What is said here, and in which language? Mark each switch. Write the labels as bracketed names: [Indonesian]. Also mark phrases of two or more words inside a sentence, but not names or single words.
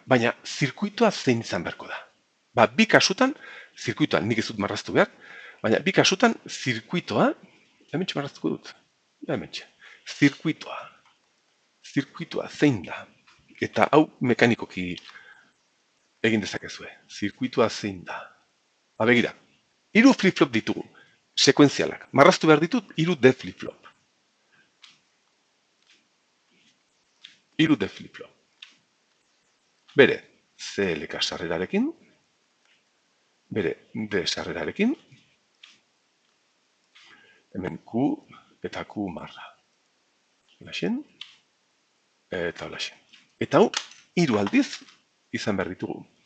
[Basque] Baina, zirkuitoa zein izan beharko da. Ba, bi kasutan, zirkuitoa nik ez dut marraztu behar, baina bi kasutan zirkuitoa, hemen marraztuko dut, hemen zirkuitoa zein da. Eta hau mekanikoki egin dezakezue. Zirkuitoa zein da. Ba, begira, 3 flip-flop ditugu, sekuenzialak. Marraztu behar ditut, 3 D flip-flop. 3 D flip-flop. Bere, CLK sarrerarekin, bere D sarrerarekin, hemen Q eta Q marra. Olaxen, eta olaxen. Eta hau, 3 aldiz izan behar ditugu.